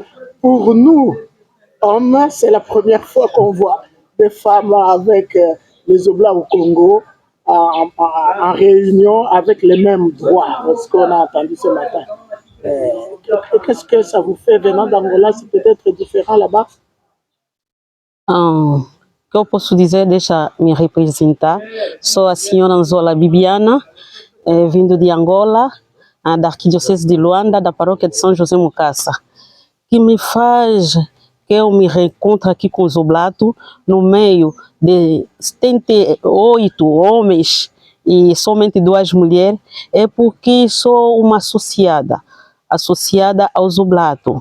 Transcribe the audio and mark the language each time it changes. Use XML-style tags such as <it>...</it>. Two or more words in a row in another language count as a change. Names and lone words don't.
<fr>Pour nous, hommes, c'est la première fois qu'on voit des femmes avec les Oblats au Congo en réunion avec les mêmes droits, ce qu'on a entendu ce matin. Qu'est-ce que ça vous fait venant d'Angola? C'est peut-être différent là-bas?</fr> <pt>Que eu posso dizer, deixa me representar. Sou a senhora Nzola Bibiana, vindo de Angola, da Arquidiocese de Luanda, da paróquia de São José Mucassa, que me faz que eu me reencontro aqui com os Oblatos no meio de 78 homens e somente 2 mulheres, é porque sou uma associada aos Oblatos.</pt>